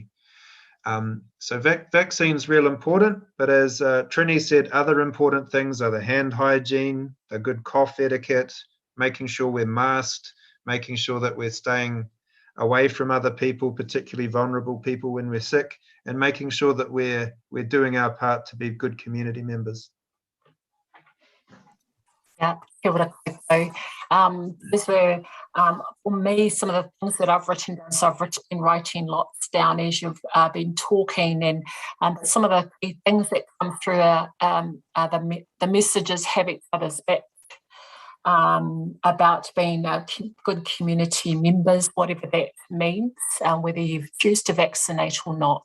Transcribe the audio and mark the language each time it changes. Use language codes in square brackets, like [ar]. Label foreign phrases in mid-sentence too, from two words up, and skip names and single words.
[en] So vaccine's real important, but as Triny said, other important things are the hand hygiene, the good cough etiquette, making sure we're masked, making sure that we're staying away from other people, particularly vulnerable people when we're sick, and making sure that we're doing our part to be good community members. Yeah, [mi] kia ora koutou. [en] These were, for me, some of the things that I've written down. So I've been writing lots down as you've been talking, and some of the key things that come through are the messages have each other's back. About being good community members, whatever that means, whether you choose to vaccinate or not.